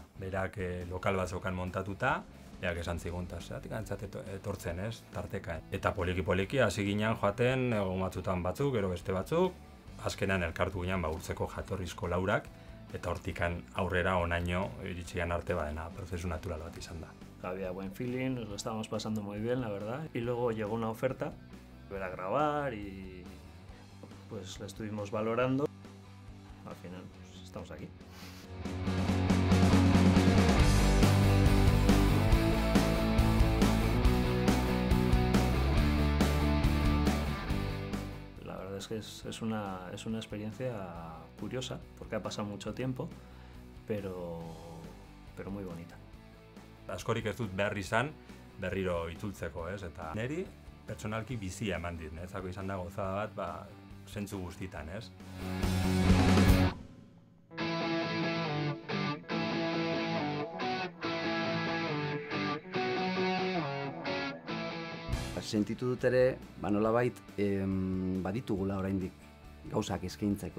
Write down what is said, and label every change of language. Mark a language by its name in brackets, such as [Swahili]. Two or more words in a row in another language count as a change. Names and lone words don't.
[Basque] Berak lokal bat zeukan montatuta, berak esan zigun, eta zeratik antzat etortzen, ez, tarteka. Eta poliki-poliki hasi ginen joaten, egon batzutan batzuk, gero beste batzuk, azkenean elkartu ginen Urtzeko jatorrizko laurak, eta hortikan aurrera onaino iritsian arte prozesu natural bat izan da. [Spanish] Había buen feeling, nos lo estábamos pasando muy bien, la verdad. Y luego llegó una oferta, volver a grabar y pues la estuvimos valorando. Al final, pues, estamos aquí. Es que es una experiencia curiosa, porque ha pasado mucho tiempo, pero muy bonita. [Basque] Askorik ez dut behar izan, berriro itzultzeko, ez? Eta niri pertsonalki bizia eman dit, nezako izan da gozada bat, zentzu guztitan, ez? Sentitu dut ere, nolabait baditugula oraindik gauzak eskaintzeko.